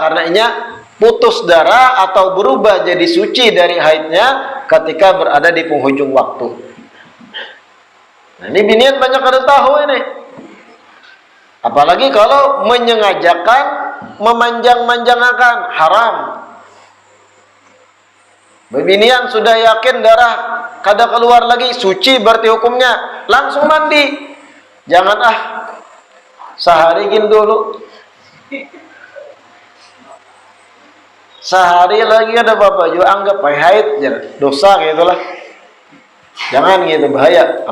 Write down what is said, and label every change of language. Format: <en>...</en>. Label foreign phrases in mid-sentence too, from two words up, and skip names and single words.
<id>Karena inya putus darah atau berubah jadi suci dari haidnya ketika berada di penghujung waktu.</id> <bjn>Nah ini binian banyak ada tahu ini.</bjn> <id>Apalagi kalau menyengajakan, memanjang-manjangkan, haram. Binian sudah yakin darah kada keluar lagi, suci berarti hukumnya, langsung mandi. Jangan sehari gini dulu, sehari lagi ada apa-apa juga anggap haid, dosa gitulah. Jangan gitu, bahaya.</id>